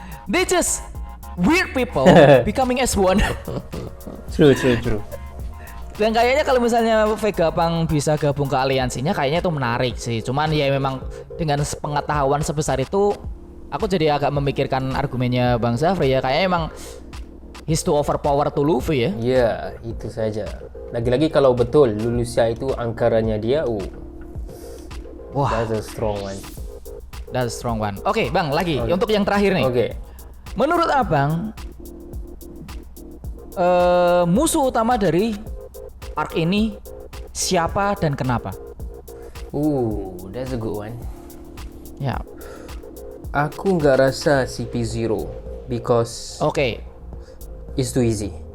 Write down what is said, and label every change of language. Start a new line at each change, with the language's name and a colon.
English: They just weird people becoming as one. True.
Indonesian: Dan kayaknya kalau misalnya Vegapunk bisa gabung ke aliansinya, kayaknya itu menarik sih. Cuman ya memang dengan pengetahuan sebesar itu, aku jadi agak memikirkan argumennya Bang Zafri ya. Kayaknya emang
English: he's too overpower to Luffy
Indonesian: ya. Itu saja. Lagi-lagi kalau betul Lucia itu angkarannya dia, wah,
English: that's a strong one.
Indonesian: Oke, Bang, lagi untuk yang terakhir nih. Menurut Abang, musuh utama dari arc ini siapa dan kenapa?
English: That's a good one.
Indonesian: Aku nggak rasa CP0
English: because it's too easy.